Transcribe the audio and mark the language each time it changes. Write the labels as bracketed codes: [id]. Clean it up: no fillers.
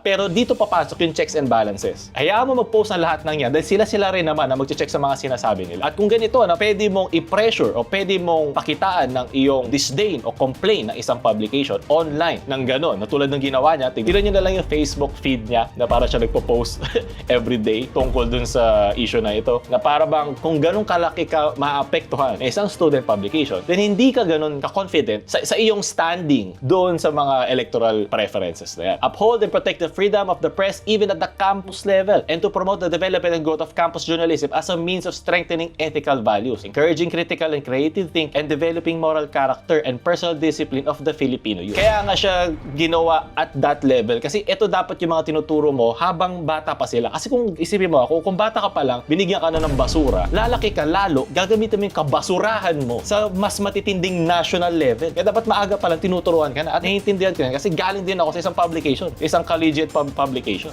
[tl] Pero dito papasok yung [en] checks and balances. [tl] Hayaan mo mag-post ng lahat ng yan dahil sila rin naman na mag-check sa mga sinasabi nila. At kung ganito na pwede mong i-pressure o pwede mong pakitaan ng iyong disdain o complain ng isang publication online ng gano'n, na tulad ng ginawa niya, tignan niyo na lang yung Facebook feed niya na para siya nagpo-post everyday tungkol dun sa issue na ito, na para bang kung ganun kalaki ka maapektuhan isang student publication, then hindi ka ganun ka-confident sa iyong standing doon sa mga [en] electoral preferences [tl] na yan. [en] Uphold and protect the freedom of the press even at the campus level and to promote the development and growth of campus journalism as a means of strengthening ethical values, encouraging critical and creative thinking, and developing moral character and personal discipline of the Filipino youth. [tl] Kaya nga siya ginawa [en] at that level [tl] kasi ito dapat yung mga tinuturo mo habang bata pa sila. Kasi kung isipin mo ako, kung bata ka pa lang, binigyan ka na ng basura, lalaki ka lalo, gagamitin mo yung kabasurahan mo sa mas matitinding national level. Kaya dapat maaga pa lang tinuturuan ka na at naiintindihan ka na kasi galing din ako sa isang publication, isang collegiate publication.